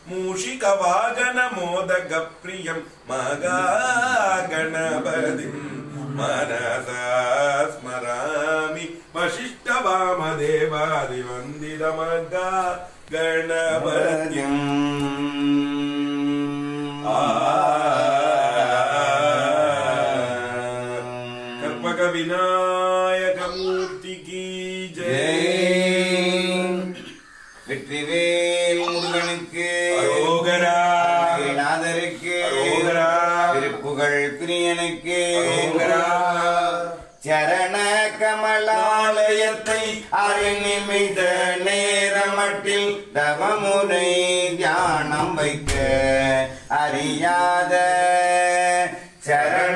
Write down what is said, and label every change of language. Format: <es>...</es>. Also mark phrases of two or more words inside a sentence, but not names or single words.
<sa>मूषिकवागनमोदकप्रियं मगागणपतिं मनसा स्मरामि वशिष्ठवामदेवादिवन्दितमगा गणपतिं कल्पकविनायकमूर्ति</sa> <hi>की जय।</hi> <ta>வெற்றிவேல் முருகனுக்கு அரோகரா, நாதருக்கு அரோகரா, திருப்புகழ் பிரியனுக்கு அரோகரா. சரண கமலாலயத்தை அருநிமிட நேரமட்டில் தவமுறை தியானம் வைக்க அறியாத சரண</ta>